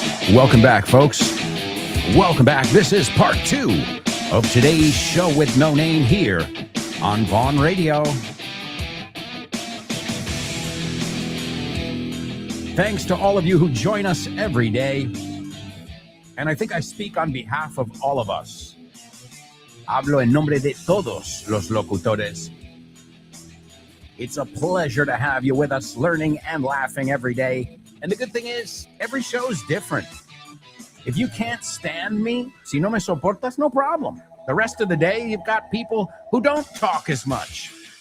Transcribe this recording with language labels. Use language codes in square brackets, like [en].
[en] Welcome back, folks. Welcome back. This is part 2 of today's show with no name here on Vaughn Radio. Thanks to all of you who join us every day. And I think I speak on behalf of all of us. [es] Hablo en nombre de todos los locutores. [en] It's a pleasure to have you with us, learning and laughing every day. And the good thing is, every show's different. If you can't stand me, [es] si no me soportas, [en] no problem. The rest of the day, you've got people who don't talk as much.